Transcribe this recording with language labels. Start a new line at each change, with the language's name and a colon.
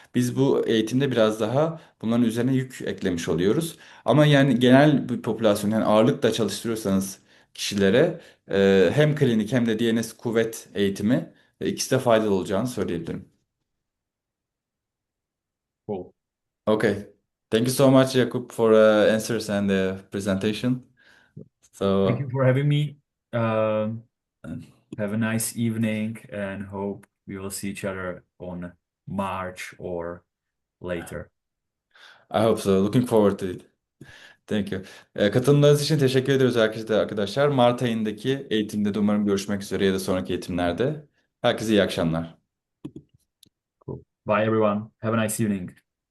Turkish: Biz bu eğitimde biraz daha bunların üzerine yük eklemiş oluyoruz. Ama yani genel bir popülasyon, yani ağırlıkla çalıştırıyorsanız kişilere hem klinik hem de DNS kuvvet eğitimi ikisi de faydalı olacağını söyleyebilirim.
English: Cool. Okay. Thank you so much, Jakub, for answers and the presentation. Thank you So, for having me. Um, uh, have a nice evening and hope we will see each other on March or later. I hope so. Looking forward to it. Thank you.
Turkish: Katılımlarınız için teşekkür ediyoruz arkadaşlar. Mart ayındaki eğitimde de umarım görüşmek üzere ya da sonraki eğitimlerde. Herkese iyi akşamlar.
English: Cool. Bye everyone. Have a nice evening.